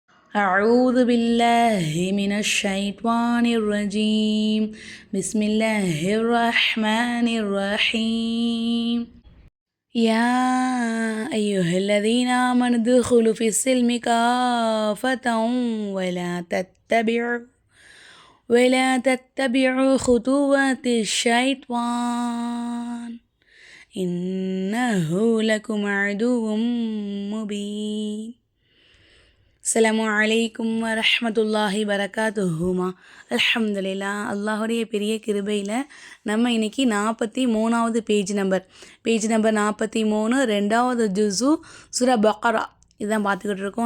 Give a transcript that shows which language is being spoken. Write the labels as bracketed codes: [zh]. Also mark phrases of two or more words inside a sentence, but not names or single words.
[ar] أعوذ بالله من الشيطان الرجيم بسم الله الرحمن الرحيم يا أيها الذين آمنوا ادخلوا في السلم كافة ولا تتبعوا خطوات الشيطان إنه لكم عدو مبين. السلام عليكم ورحمة الله وبركاته. [ta] அல்ஹம்துலில்லா, அல்லாஹுடைய பெரிய கிருபையில் நம்ம இன்றைக்கி 43வது [en] page number [ta] 43 2வது ஜுஸு சூரா பக்ரா இதுதான் பார்த்துக்கிட்டு இருக்கோம்.